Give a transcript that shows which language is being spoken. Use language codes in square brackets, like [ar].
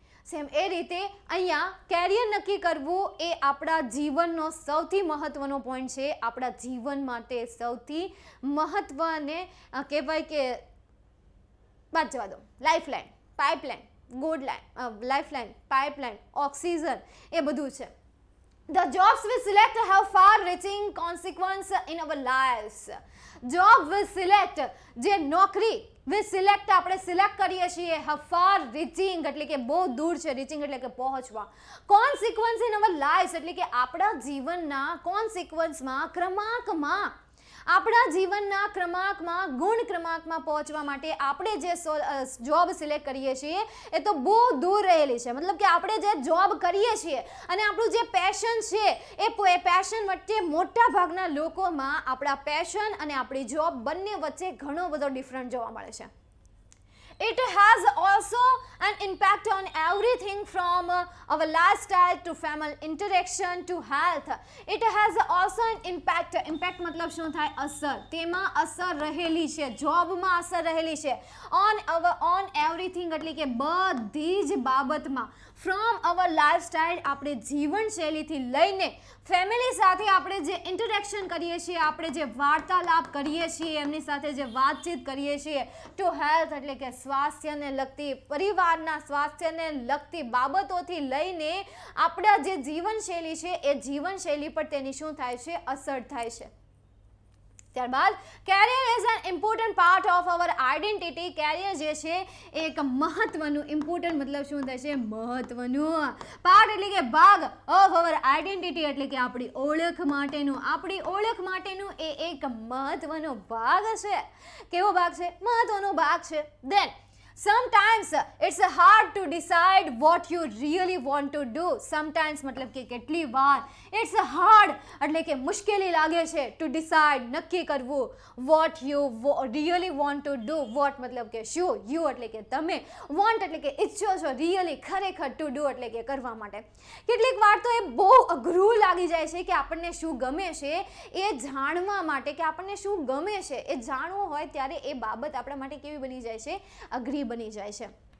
[gu] Same એ રીતે અહીંયા carrier નક્કી કરવું એ આપણા જીવનનો સૌથી મહત્વનો પોઈન્ટ છે. આપણા જીવન માટે સૌથી મહત્વને કહેવાય કે વાત જવા દો, lifeline, pipeline, good line, lifeline, pipeline, oxygen, એ બધું છે. [en] The jobs we select have far-reaching consequences in our lives. [gu] Job [en] we select, [gu] જે નોકરી we select આપણે સિલેક્ટ કરીએ છીએ, [en] have far-reaching [gu] એટલે કે બહુ દૂર છે, રીચિંગ એટલે કે પહોંચવા. [en] consequence in our life [gu] એટલે કે આપણા જીવનના કોન્સિક્વન્સમાં, ક્રમાંકમાં, આપણા જીવનના ક્રમાંકમાં, ગુણ ક્રમાંકમાં પહોંચવા માટે આપણે જે જોબ સિલેક્ટ કરીએ છીએ એ તો બહુ દૂર રહેલી છે. મતલબ કે આપણે જે જોબ કરીએ છીએ અને આપણું જે પેશન છે એ પેશન વચ્ચે મોટા ભાગના લોકોમાં આપણા પેશન અને આપણી જોબ બંને વચ્ચે ઘણો બધો ડિફરન્ટ જોવા મળે છે. [en] It has also an impact on everything from our lifestyle to family interaction to health. It has also an impact. [gu] Impact મતલબ શું થાય? અસર. તેમાં અસર રહેલી છે, જોબમાં અસર રહેલી છે. on everything એટલે કે બધી જ બાબતમાં. [en] from our lifestyle, [gu] આપણે જીવનશૈલીથી લઈને ફેમિલી સાથે આપણે જે ઇન્ટરેક્શન કરીએ છીએ, આપણે જે વાર્તાલાપ કરીએ છીએ, એમની સાથે જે વાતચીત કરીએ છીએ, [en] to health [gu] એટલે કે સ્વાસ્થ્યને લગતી, પરિવારના સ્વાસ્થ્યને લગતી બાબતોથી લઈને આપણા જે જીવનશૈલી છે એ જીવનશૈલી પર તેની શું થાય છે? અસર થાય છે. [en] ત્યારબાદ career is an important part of our identity. [gu] Carrier જે છે એ એક મહત્વનું, ઇમ્પોર્ટન્ટ મતલબ શું થાય છે? મહત્વનું. પાર્ટ એટલે કે ભાગ, [en] of our identity [gu] એટલે કે આપણી ઓળખ માટેનું, આપણી ઓળખ માટેનું એ એક મહત્વનો ભાગ છે. કેવો ભાગ છે? મહત્વનો ભાગ છે. દેન [en] Sometimes it's hard to decide what you really want to do. [gu] Sometimes मतलब કે કેટલી વાર [en] it's hard [gu] એટલે કે મુશ્કેલી લાગે છે [en] to decide [gu] નક્કી કરવું [en] what you really want to do. [gu] What मतलब કે શું, you એટલે કે તમે, want એટલે કે ઈચ્છો છો, really ખરેખર [en] to do [gu] એટલે કે કરવા માટે. કેટલીક વાર તો એ બહુ અઘરું લાગી જાય છે કે આપણને શું ગમે છે એ જાણવા માટે, કે આપણને શું ગમે છે એ જાણવું હોય ત્યારે એ બાબત આપણા માટે કેવી બની જાય છે, અઘરી બની જાય છે.